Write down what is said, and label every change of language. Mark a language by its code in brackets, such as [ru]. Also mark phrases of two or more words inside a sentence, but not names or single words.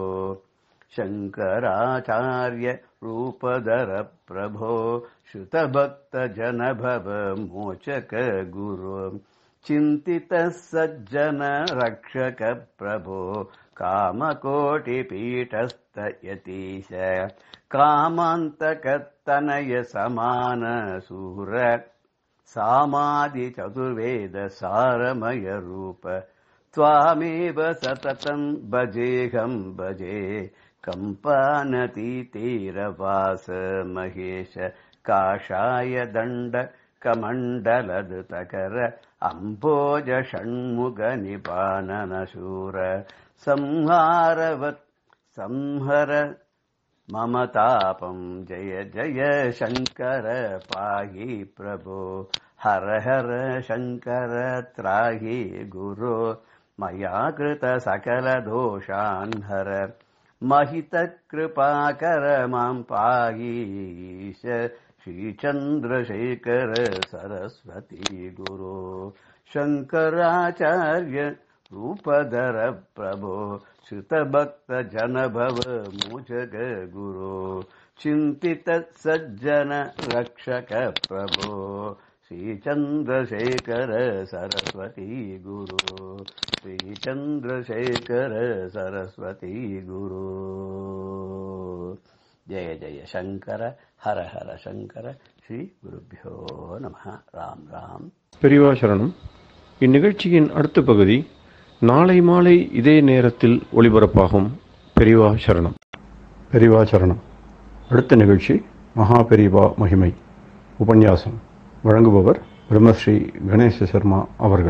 [sa] शङ्कराचार्य रूपधर प्रभो श्रुतभक्त जनभव मोचक गुरु चिन्तित सज्जन रक्षक प्रभो कामकोटि पीठस्थ यतीश कामान्तकतनय समान शूर सामादि चतुर्वेद सारमय रूप त्वामेव सततं भजेऽहं भजे कम्पानतीतीरवास महेश काषाय दण्ड कमण्डलधृतकर अम्भोज षण्मुख निपाननशूर संहारवत् संहर मम तापं जय जय शंकर पाहि प्रभो हर हर शंकर त्राहि गुरो मया कृत सकल दोषान् हर महित कृपाकर मां पाहि ईश श्रीचन्द्रशेखर सरस्वती गुरो शंकराचार्य रूपधर प्रभो श्रुतभक्त जनभव मोचक गुरो चिंतित सज्जन रक्षक प्रभो श्रीचन्द्रशेखर सरस्वती गुरो श्रीचन्द्रशेखर सरस्वती गुरो जय जय शंकर हर हर शंकर श्री गुरुभ्यो नमः राम राम. [ta] பெரியவா சரணம். இந்நிகழ்ச்சியின் அடுத்த பகுதி நாளை மாலை இதே நேரத்தில் ஒளிபரப்பாகும். பெரியவா சரணம். பெரியவா சரணம். அடுத்த நிகழ்ச்சி மகா பெரியவா மகிமை உபன்யாசம். வழங்குபவர் பிரம்மஸ்ரீ கணேச சர்மா அவர்கள்.